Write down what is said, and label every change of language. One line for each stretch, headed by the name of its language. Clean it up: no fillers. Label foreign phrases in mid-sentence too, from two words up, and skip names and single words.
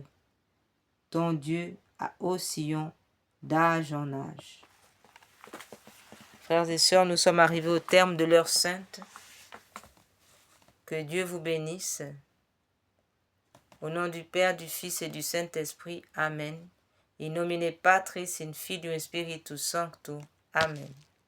French: Ton Dieu ô Sion, d'âge en âge. Frères et sœurs, nous sommes arrivés au terme de l'heure sainte. Que Dieu vous bénisse. Au nom du Père, du Fils et du Saint-Esprit. Amen.
Latin: In nomine Patris, in Filium Spiritus Sancto. Amen.